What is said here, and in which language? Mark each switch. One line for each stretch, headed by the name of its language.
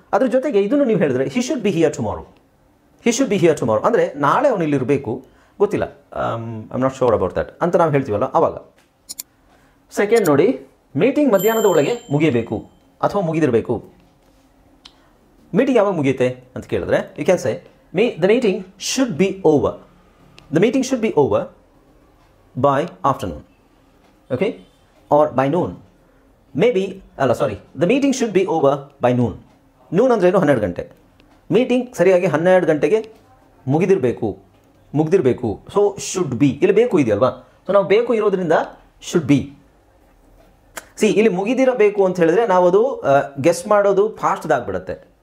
Kannada: ಅದ್ರ ಜೊತೆಗೆ ಇದನ್ನು ನೀವು ಹೇಳಿದ್ರೆ
English: He should be here tomorrow.
Kannada: He should be here tomorrow ಅಂದರೆ ನಾಳೆ ಅವನು ಇಲ್ಲಿರಬೇಕು, ಗೊತ್ತಿಲ್ಲ,
English: I am not sure about that
Kannada: ಅಂತ ನಾವು ಹೇಳ್ತೀವಲ್ಲ ಆವಾಗ. ಸೆಕೆಂಡ್ ನೋಡಿ, ಮೀಟಿಂಗ್ ಮಧ್ಯಾಹ್ನದ ಒಳಗೆ ಮುಗಿಯಬೇಕು ಅಥವಾ ಮುಗಿದಿರಬೇಕು. ಮೀಟಿಂಗ್ ಯಾವಾಗ ಮುಗಿಯುತ್ತೆ ಅಂತ ಕೇಳಿದ್ರೆ
English: You can say The meeting should be over. The meeting should be over by afternoon. Okay? Or by noon. Maybe, the meeting should be over by noon.
Kannada: Noon ಅಂದ್ರೇನು 12 ಗಂಟೆ. ಮೀಟಿಂಗ್ ಸರಿಯಾಗಿ 12 ಗಂಟೆಗೆ ಮುಗಿದಿರಬೇಕು. ಸೊ ಶುಡ್ ಬಿ ಇಲ್ಲಿ ಬೇಕು ಇದೆಯಲ್ವಾ, so ನಾವು ಬೇಕು ಇರೋದ್ರಿಂದ ಶುಡ್ ಬಿ. ಇಲ್ಲಿ ಮುಗಿದಿರಬೇಕು ಅಂತ ಹೇಳಿದ್ರೆ ನಾವು ಅದು ಗೆಸ್ ಮಾಡೋದು ಫಾಸ್ಟ್ದಾಗ್ಬಿಡುತ್ತೆ.